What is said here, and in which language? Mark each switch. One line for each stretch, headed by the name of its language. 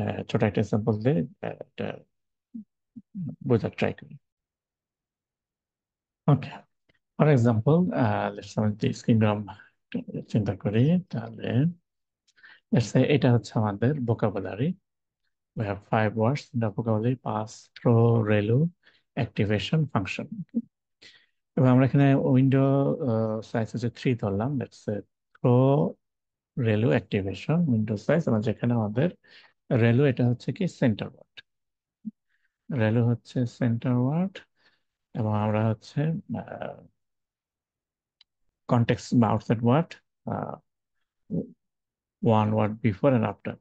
Bangla: ছোট একটা এক্সাম্পল দিয়ে এটা বোঝার ট্রাই করি। ওকে, ফর এক্সাম্পল লেটস আমি যদি স্কিম চিন্তা করি, তাহলে লেটস সে এটা হচ্ছে আমাদের vocabulary.
English: We have five words in the vocabulary: pass, throw, relu, activation, function.
Bangla: এবং আমরা এখানে উইন্ডো সাইজ হচ্ছে 3 ধরলাম। Let's say throw, রেলু, activation, window size. আমরা যেখানে আমাদের রেলু, এটা হচ্ছে কি সেন্টার ওয়ার্ড। রেলু হচ্ছে সেন্টার ওয়ার্ড, এবং আমরা হচ্ছে কনটেক্সট বা outside word, one word before and after.